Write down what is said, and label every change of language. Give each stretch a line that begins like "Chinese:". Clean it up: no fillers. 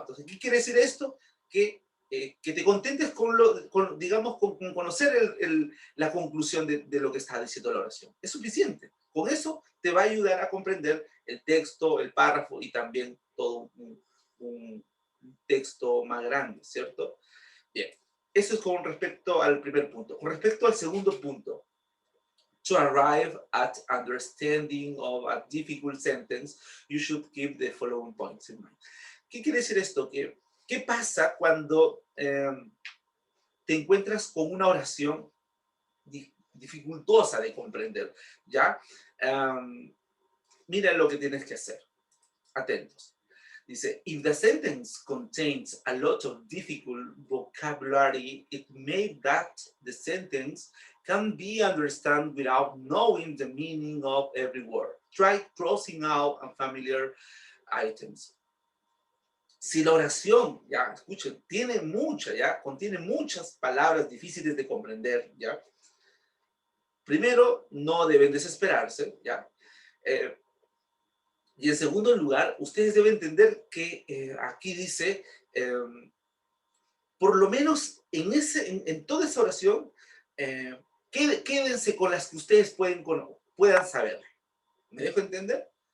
Spanish: Entonces, ¿qué quiere decir esto? Que te contentes digamos, con conocer la conclusión de lo que está diciendo la oración. Es suficiente. Con eso te va a ayudar a comprender el texto, el párrafo y también todo un texto más grande, ¿cierto? Bien, eso es con respecto al primer punto. Con respecto al segundo punto,
English: to arrive at understanding of a difficult sentence, you should keep the following points in mind.
Spanish: ¿Qué quiere decir esto? ¿Qué pasa cuando te encuentras con una oración dificultosa de comprender? ¿Ya? Mira lo que tienes que hacer. Atentos.
English: Dice, if the sentence contains a lot of difficult vocabulary, it may that the sentence can be understood without knowing the meaning of every word. Try crossing out unfamiliar items.
Spanish: Si la oración, ya, escuchen, contiene muchas palabras difíciles de comprender, ya. Primero, no deben desesperarse, ya. Y en segundo lugar, ustedes deben entender que aquí dice, por lo menos en toda esa oración, quédense con las que ustedes puedan saber. ¿Me dejo entender?